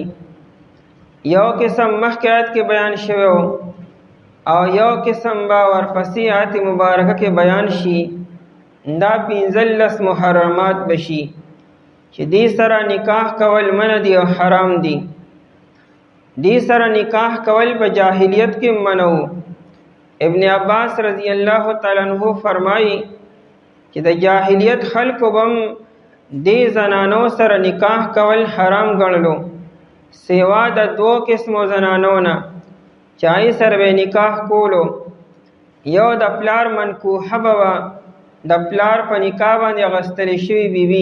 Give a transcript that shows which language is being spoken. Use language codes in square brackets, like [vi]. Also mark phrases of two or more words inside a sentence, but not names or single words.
[ps] یو قسم مخکې آیت کې بیان شوی او یو قسم به ورپسې آیت مبارکه کې بیان شي. دا 15 محرمات بشي چې دې سره نکاح کول منع دي او حرام دي. دې سره نکاح کول په جاهلیت کې منع و. ابن عباس [ar] رضی اللہ تعالی عنہ [ps] فرمائی چې د جاہلیت خلکو بم دې زنانو سره نکاح کول حرام ګڼلو سوا د 2 قسمو زنانو نه چې هغې سره به نکاح کولو. یو د پلار منکوحه به وه، د پلار په نکاح باندې اخیستلې شوې بیبي.